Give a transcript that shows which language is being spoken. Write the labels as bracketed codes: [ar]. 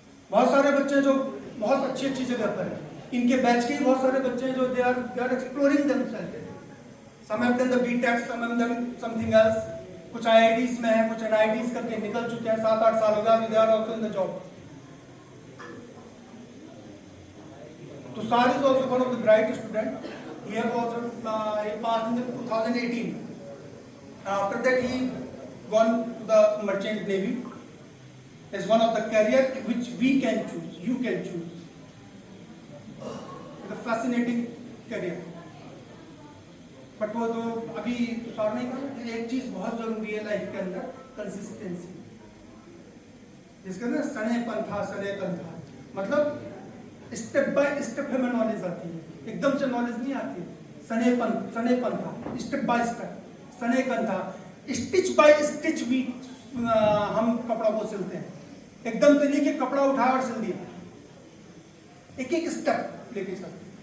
[hi] बहुत सारे बच्चे जो बहुत अच्छी अच्छी जगह पर हैं, इनके बैच के ही बहुत सारे बच्चे हैं जो [en] they are exploring themselves, some have done the BTech, [hi] some have done something else, कुछ आईआईटीज में है, कुछ एनआईटीज करके निकल चुके हैं, 7-8 साल हो गए, [en] They are also in the job. Tushar is also one of the bright student. He have also he passed in the 2018. After that he gone to the merchant navy as one of the career which we can choose, you can choose. It's a fascinating career. [hi] But वो तो अभी तुषार नहीं कर, एक चीज बहुत जरूरी है लाइफ के अंदर, कंसिस्टेंसी, जिसके अंदर सने कंथा, मतलब स्टेप बाय स्टेप हमें नॉलेज आती है, एकदम से नॉलेज नहीं आती है। सने पंथा, स्टेप बाय स्टेप, सने कंथा, स्टिच बाय स्टिच भी हम कपड़ा को सिलते हैं, एकदम से नहीं कि कपड़ा उठाया और सिल दिया, एक एक स्टेप लेके चलते हैं।